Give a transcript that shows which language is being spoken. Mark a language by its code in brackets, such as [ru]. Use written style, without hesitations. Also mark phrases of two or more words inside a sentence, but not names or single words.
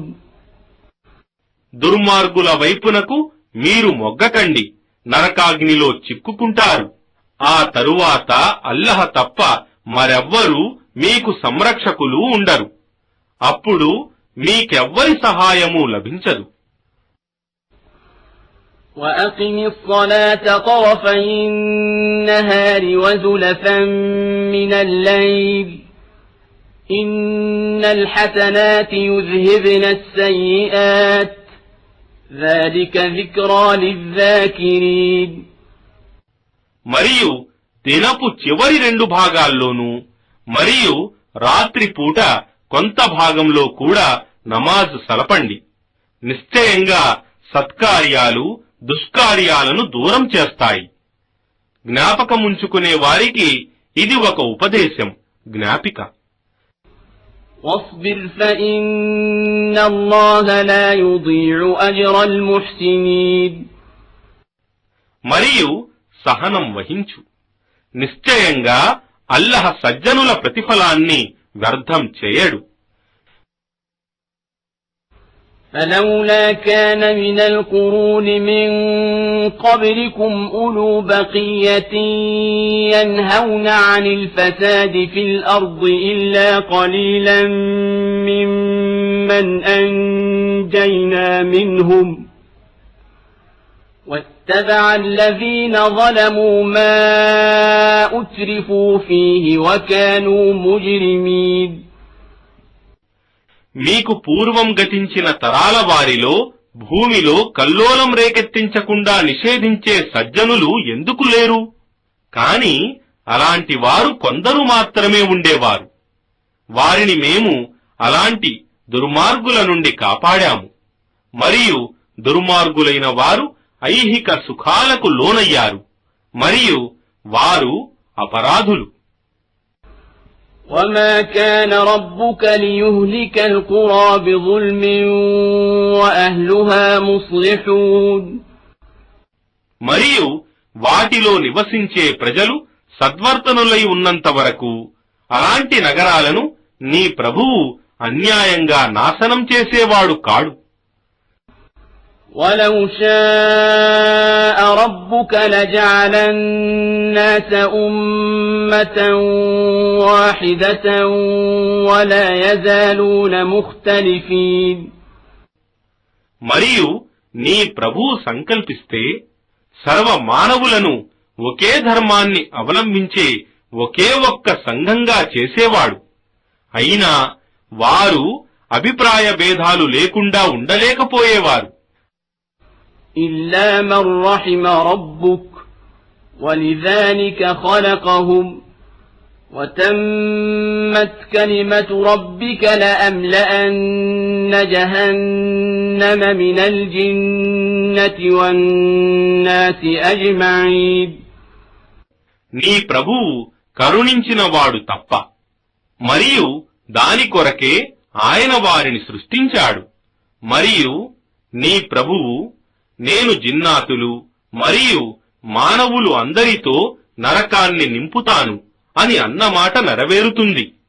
[te] దుర్మార్గుల వైపునకు మీరు మొగ్గకండి, నరకాగ్నిలో చిక్కుకుంటారు. ఆ తరువాత అల్లహ తప్ప మరెవ్వరూ మీకు సంరక్షకులు ఉండరు. అప్పుడు మీకెవ్వరి సహాయము లభించదు. [ar] وَأَقِمِ الصَّلَاةَ طَرَفَيِ النَّهَارِ وَزُلَفًا مِّنَ اللَّيْلِ إِنَّ الْحَسَنَاتِ يُذْهِبْنَ السَّيِّئَاتِ ذَلِكَ ذِكْرَى لِلذَّاكِرِينَ. [te] మరియు దినపు చివరి 2 భాగాల్లోనూ మరియు రాత్రి పూట కొంత భాగంలో కూడా నమాజ్ సలపండి. నిశ్చయంగా సత్కార్యాలు దుష్కార్యాలను దూరం చేస్తాయి. జ్ఞాపకముంచుకునే వారికి ఇది ఒక ఉపదేశం, జ్ఞాపిక. [ar] واصبر فإن الله لا يضيع أجر المحسنين. [te] మరియు సహనం వహించు. నిశ్చయంగా అల్లహ సజ్జనుల ప్రతిఫలాన్ని వ్యర్థం చేయడు. [ar] فلولا كان من القرون من قبلكم أولو بقية ينهون عن الفساد في الأرض إلا قليلا ممن أنجينا منهم واتبع الذين ظلموا ما أترفوا فيه وكانوا مجرمين. [te] మీకు పూర్వం గతించిన తరాల వారిలో భూమిలో కల్లోలం రేకెత్తించకుండా నిషేధించే సజ్జనులు ఎందుకు లేరు? కాని అలాంటి వారు కొందరు మాత్రమే ఉండేవారు. వారిని మేము అలాంటి దుర్మార్గుల నుండి కాపాడాము. మరియు దుర్మార్గులైన వారు ఐహిక సుఖాలకు లోనయ్యారు. మరియు వారు అపరాధులు. [ar] وَمَا كَانَ رَبُّكَ لِيُهْلِكَ الْقُرَى بِظُلْمٍ وَأَهْلُهَا مُصْلِحُونَ. [te] మరియు వాటిలో నివసించే ప్రజలు సద్వర్తనులై ఉన్నంత వరకు అలాంటి నగరాలను నీ ప్రభువు అన్యాయంగా నాశనం చేసేవాడు కాడు. [ar] وَلَوْ شَاءَ رَبُّكَ لَجَعَلَ النَّاسَ أُمَّةً وَاحِدَةً وَلَا يَزَالُونَ مُخْتَلِفِينَ [te] మరియు నీ ప్రభువు సంకల్పిస్తే సర్వ మానవులను ఒకే ధర్మాన్ని అవలంబించే ఒకే ఒక్క సంఘంగా చేసేవాడు. అయినా వారు అభిప్రాయ భేదాలు లేకుండా ఉండలేకపోయేవారు. [ar] إلا من رحم ربك ولذلك خلقهم وتمت كلمة ربك لأملأن جهنم من الجنة والناس أجمعين. [te] నీ ప్రభువు కరుణించినవాడు తప్ప, మరియు దాని కొరకే ఆయన వారిని సృష్టించాడు. మరియు నీ ప్రభువు నేను జిన్నాతులు మరియు మానవులు అందరితో నరకాన్ని నింపుతాను అని అన్నమాట నెరవేరుతుంది.